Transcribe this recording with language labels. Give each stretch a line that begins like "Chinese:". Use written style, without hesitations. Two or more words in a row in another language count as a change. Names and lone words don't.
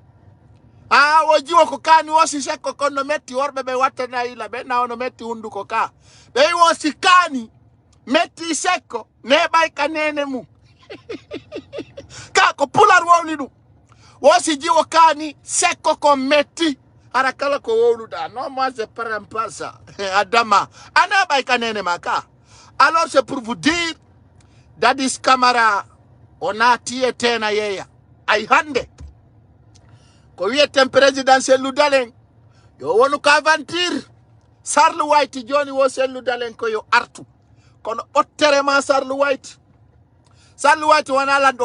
Fula: o jiwo ko kani wosi sekko kon no metti worɓe ɓe wattana ila ɓe na ono metti hunduko ka ɓe wosi kani metti sekko neɓay ka nene mum ka ko pular wowli ɗum wosi jiwo kani sekko kon metti hara kala ko wowluɗa.
French: Non, moi je prends pas ça.
Fula: Adama ana ɓay ka nene ma ka.
French: Alors c'est pour vous dire
Fula: Dadis Camara o naati e tena yeeya ay hande ko wiyeten président Sellou Dalen yo wonu ko aventure Sarlu White joni wo Sellou Dalen ko yo artu kono otterema Sarlu White wona lanɗo